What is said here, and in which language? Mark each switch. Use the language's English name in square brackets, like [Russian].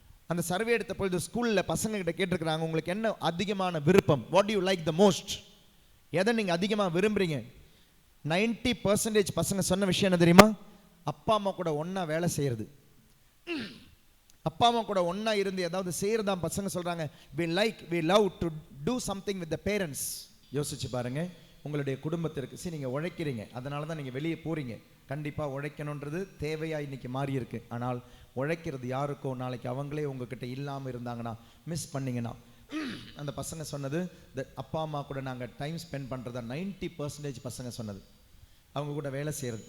[Tamil] அந்த சர்வே எடுத்த பொழுது ஸ்கூலில் பசங்கக்கிட்ட கேட்டிருக்கிறாங்க, உங்களுக்கு என்ன அதிகமான விருப்பம், [English] what you like the most, [Tamil] எதை நீங்கள் அதிகமாக விரும்புகிறீங்க. 90% பசங்க சொன்ன விஷயம் என்ன தெரியுமா? அப்பா அம்மா கூட ஒன்றா வேலை செய்கிறது. அப்பா அம்மா கூட ஒன்றா இருந்து ஏதாவது செய்கிறதான் பசங்க சொல்கிறாங்க. [English] we love to do something with the parents. [Tamil] யோசிச்சு பாருங்கள். உங்களுடைய குடும்பத்திற்கு நீங்கள் உழைக்கிறீங்க, அதனால தான் நீங்கள் வெளியே போகிறீங்க. கண்டிப்பாக உழைக்கணுன்றது தேவையாக இன்றைக்கி மாறி இருக்கு. ஆனால் உழைக்கிறது யாருக்கோ, நாளைக்கு அவங்களே உங்ககிட்ட இல்லாமல் இருந்தாங்கன்னா, மிஸ் பண்ணிங்கன்னா, அந்த பசங்க சொன்னது, அப்பா அம்மா கூட நாங்கள் டைம் ஸ்பெண்ட் பண்ணுறதா 90% பசங்க சொன்னது. அவங்க கூட வேலை செய்கிறது.